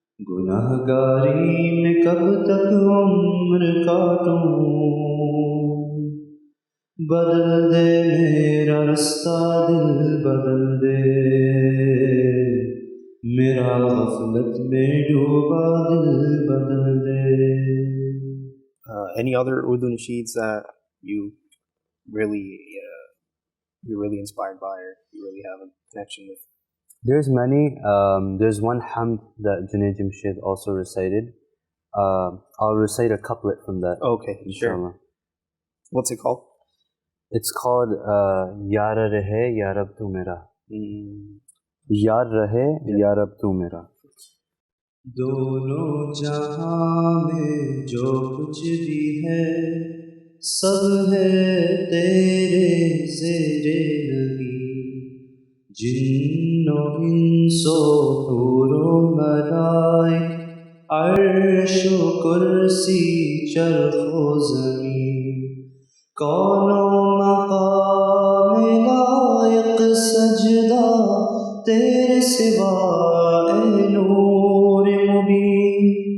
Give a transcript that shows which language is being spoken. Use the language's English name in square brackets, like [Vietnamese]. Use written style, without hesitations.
[Urdu] گنہگاری میں کب تک عمر کاٹوں بدل دے میرا رستہ دل بدل دے میرا غفلت میں ڈوبا دل بدل دے. [English] Any other Urdu nasheeds that you're really inspired by, or you really have a connection with? There's many. There's one hamd that Junaid Jamshed also recited. I'll recite a couplet from that. Okay, inshallah. Sure. What's it called? It's called Yaar Rahe Ya Rab Tu Mera. Yaar Rahe Ya Rab Tu Mera. [Urdu] دونوں جہاں میں جو کچھ بھی ہے سب ہے تیرے زیر نگی جن و انس و حور و ملائک عرش و کرسی چرخ و زمین کون و مقام لائق سجدہ تیرے سوا اے نور مبین